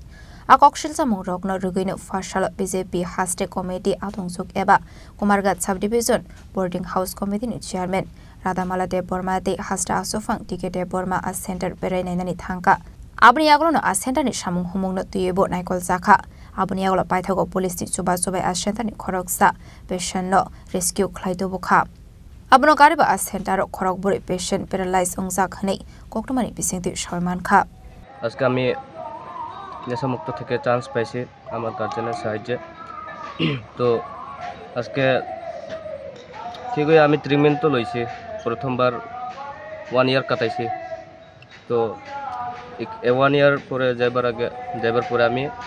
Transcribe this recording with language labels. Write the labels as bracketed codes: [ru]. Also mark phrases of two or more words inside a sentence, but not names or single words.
[trp] Akokshil samung rokno ruguino fashal BJP Haste Committee adongjuk eba Kumargar Sub Division Boarding House Committee ni chairman Radhamala Deborma te Haste asofang ticket Deborma a center berai nainani thangka Abni aglono a center ni samung humungno tuyebo naikol zakha Abni aglo paithago police ni chuba a center ni khoroksa patient no rescue khlaido bukha Abno gariba a center khorok buri [en] patient paralyzed [trp] ongjak hne koktomani bisingti Shaiman kha [bn] আজকে আমি নেশামুক্ত থেকে চান্স পাইছি আমার গার্জেনের সাহায্যে তো আজকে ঠিকই আমি ট্রিটমেন্ট তো লইছি প্রথমবার 1 ইয়ার কাটাইছি তো 1 ইয়ার পরে যাইবার পরে আমি